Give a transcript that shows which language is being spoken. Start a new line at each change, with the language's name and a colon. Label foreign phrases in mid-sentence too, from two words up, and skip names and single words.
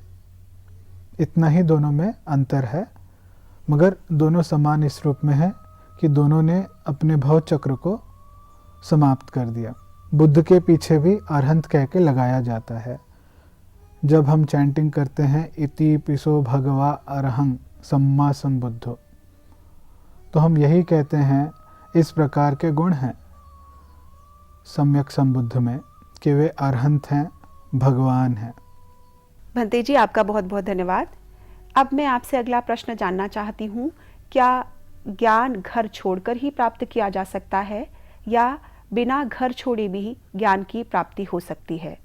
Hindi: इतना ही दोनों में अंतर है, मगर दोनों समान इस रूप में है कि दोनों ने अपने भव चक्र को समाप्त कर दिया। बुद्ध के पीछे भी अरहंत कह के लगाया जाता है। जब हम चैंटिंग करते हैं
Pali: इति पिसो भगवा अरहं सम्मा संबुद्धो,
Hindi: तो हम यही कहते हैं, इस प्रकार के गुण हैं सम्यक संबुद्ध में कि वे अरहंत हैं, भगवान हैं। भंते जी, आपका बहुत बहुत धन्यवाद। अब मैं आपसे अगला प्रश्न जानना चाहती हूँ, क्या ज्ञान घर छोड़कर ही प्राप्त किया जा सकता है या बिना घर छोड़े भी ज्ञान की प्राप्ति हो सकती है?